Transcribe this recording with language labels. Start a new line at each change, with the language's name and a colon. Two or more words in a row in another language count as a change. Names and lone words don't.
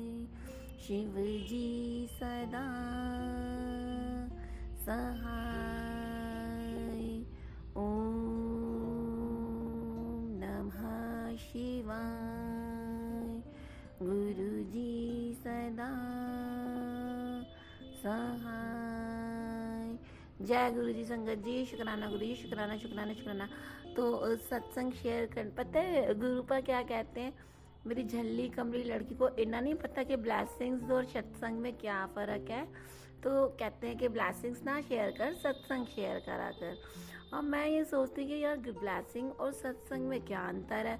Hindi: शिव जी सदा सहाय। ओम नमः शिवाय। गुरु जी सदा सहाय। जय गुरु जी। संगत जी शुक्राना गुरु जी, शुक्राना शुक्राना शुक्राना। तो सत्संग शेयर कर, पता है गुरुपा क्या कहते हैं, मेरी झल्ली कमरी लड़की को इतना नहीं पता कि ब्लेसिंग्स और सत्संग में क्या फ़र्क है। तो कहते हैं कि ब्लेसिंग्स ना शेयर कर, सत्संग शेयर करा कर। और मैं ये सोचती कि यार ब्लेसिंग और सत्संग में क्या अंतर है।